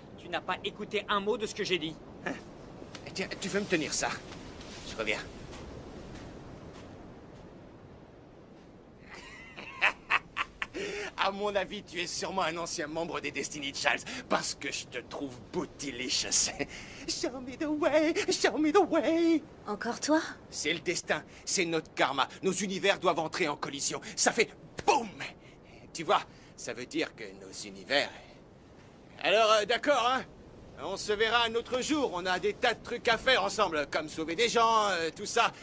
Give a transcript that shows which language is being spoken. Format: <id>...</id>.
<fr>Tu n'as pas écouté un mot de ce que j'ai dit. Hein? Tiens, tu veux me tenir ça? Je reviens. À mon avis, tu es sûrement un ancien membre des Destiny Childs, parce que je te trouve bootylicious.</fr> <en>Show me the way, show me the way.</en> <fr>Encore toi? C'est le destin, c'est notre karma. Nos univers doivent entrer en collision. Ça fait BOUM! Tu vois, ça veut dire que nos univers... Alors, d'accord, hein? On se verra un autre jour. On a des tas de trucs à faire ensemble, comme sauver des gens, tout ça.</fr>